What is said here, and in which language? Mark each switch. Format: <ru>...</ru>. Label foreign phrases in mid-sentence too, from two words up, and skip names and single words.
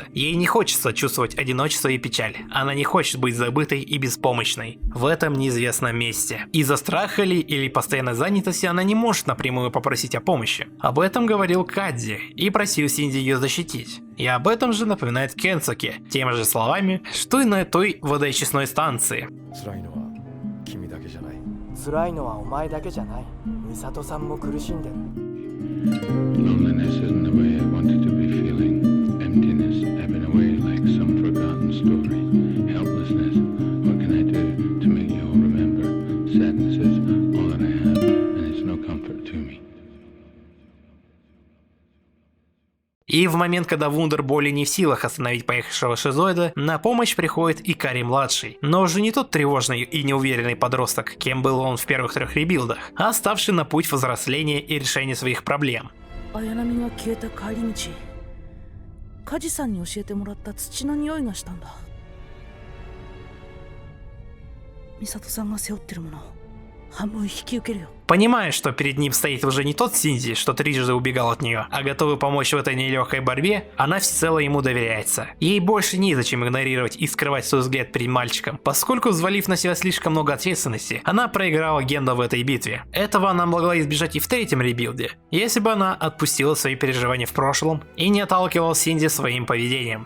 <ru>Ей не хочется чувствовать одиночество и печаль. Она не хочет быть забытой и беспомощной в этом неизвестном месте. Из-за страха ли или постоянной занятости она не может напрямую попросить о помощи. Об этом говорил Кадзи и просил Синдзи ее защитить. И об этом же напоминает Кенсуке, теми же словами, что и на той водоочистной станции.</ru> <ja>辛いのはお前だけじゃない。美里さんも苦しんでる。</ja> <en>Loneliness isn't the way I wanted to be feeling. Emptiness ebbing away like some forgotten story. Helplessness, what can I do to make you all remember? Sadness is all that I have, and it's no comfort to me.</en> <ru>И в момент, когда Вундер более не в силах остановить поехавшего шизоида, на помощь приходит Икари-младший. Но уже не тот тревожный и неуверенный подросток, кем был он в первых трех ребилдах, а ставший на путь взросления и решения своих проблем.</ru> <ja>綾波が消えた帰り道、梶さんに教えてもらった土の匂いがしたんだ。美里さんが背負ってるもの、半分引き受けるよ。</ja> <ru>Понимая, что перед ним стоит уже не тот Синзи, что трижды убегал от нее, а готовый помочь в этой нелегкой борьбе, она всецело ему доверяется. Ей больше незачем игнорировать и скрывать свой взгляд перед мальчиком, поскольку, взвалив на себя слишком много ответственности, она проиграла Гендо в этой битве. Этого она могла избежать и в третьем ребилде, если бы она отпустила свои переживания в прошлом и не отталкивала Синзи своим поведением.</ru>